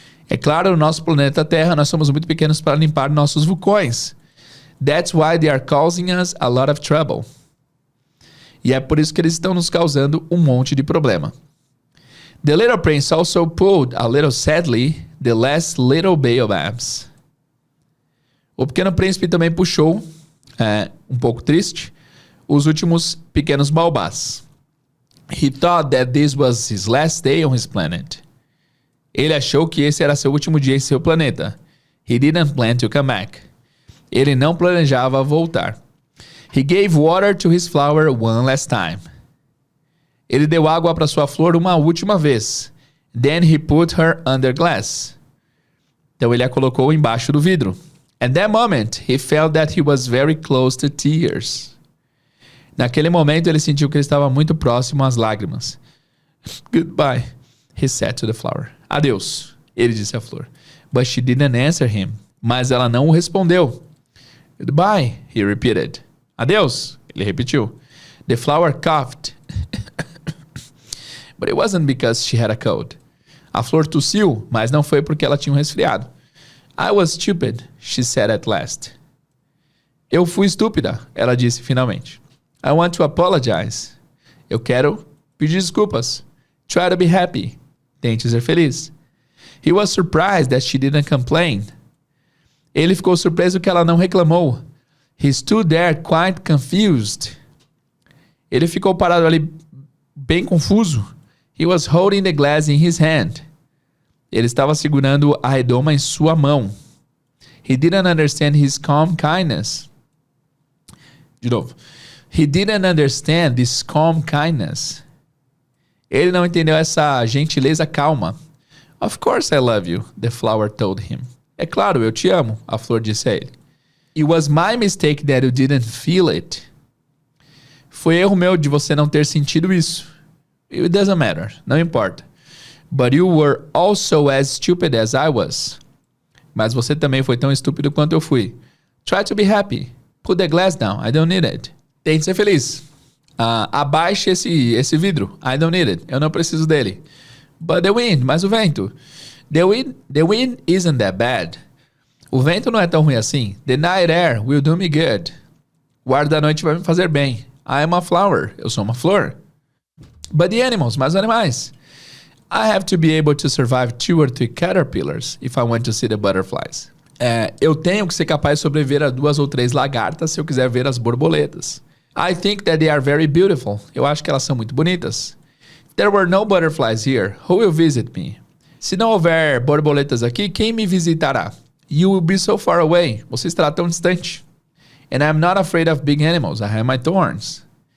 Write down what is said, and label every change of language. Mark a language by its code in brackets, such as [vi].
[pt] É claro, no nosso planeta Terra, nós somos muito pequenos para limpar nossos vulcões. [en] That's why they are causing us a lot of trouble. [pt] E é por isso que eles estão nos causando um monte de problema. [en] The little prince also pulled, a little sadly, the last little baobabs. [pt] O pequeno príncipe também puxou, um pouco triste, os últimos pequenos baobás. [en] He thought that this was his last day on his planet. [pt] Ele achou que esse era seu último dia em seu planeta. [en] He didn't plan to come back. [pt] Ele não planejava voltar. [en] He gave water to his flower one last time. [pt] Ele deu água para sua flor uma última vez. [en] Then he put her under glass. [pt] Então ele a colocou embaixo do vidro. [en] At that moment, he felt that he was very close to tears. [pt] Naquele momento, ele sentiu que ele estava muito próximo às lágrimas. [en] Goodbye, he said to the flower. [pt] Adeus, ele disse à flor. [en] But she didn't answer him. [pt] Mas ela não o respondeu. [en] Goodbye, he repeated. [pt] Adeus, ele repetiu. [en] The flower coughed. But it wasn't because she had a cold. [pt] A flor tossiu, mas não foi porque ela tinha um resfriado. [en] I was stupid, she said at last. [pt] Eu fui estúpida, ela disse finalmente. [en] I want to apologize. [pt] Eu quero pedir desculpas. [en] Try to be happy. [pt] Tente ser feliz. [en] He was surprised that she didn't complain. [pt] Ele ficou surpreso que ela não reclamou. [en] He stood there quite confused. [pt] Ele ficou parado ali bem confuso. [en] He was holding the glass in his hand. [pt] Ele estava segurando a redoma em sua mão. [en] He didn't understand his calm kindness. [pt] De novo. [en] He didn't understand this calm kindness. [pt] Ele não entendeu essa gentileza calma. [en] Of course I love you, the flower told him. [pt] É claro, eu te amo, a flor disse a ele. [en] It was my mistake that you didn't feel it. [pt] Foi erro meu de você não ter sentido isso. [en] It doesn't matter, [pt] não importa. [en] But you were also as stupid as I was. [pt] Mas você também foi tão estúpido quanto eu fui. [en] Try to be happy. Put the glass down, I don't need it. [pt] Tente ser feliz. Abaixe esse vidro. [en] I don't need it. [pt] Eu não preciso dele. [en] But the wind, [pt] mas o vento. [en] The wind isn't that bad. [pt] O vento não é tão ruim assim. [en] The night air will do me good. [pt] O ar da noite vai me fazer bem. [en] I am a flower. [pt] Eu sou uma flor. [en] But the animals, [pt] mas os animais. [en] I have to be able to survive 2 or 3 caterpillars if I want to see the butterflies. [pt] Eu tenho que ser capaz de sobreviver a 2 ou 3 lagartas se eu quiser ver as borboletas. [en] I think that they are very beautiful. [pt] Eu acho que elas são muito bonitas. [en] There were no butterflies here. Who will visit me? [pt] Se não houver borboletas aqui, quem me visitará? [en] You will be so far away. [pt] Você estará tão distante. [en] And I'm not afraid of big animals. I have my thorns.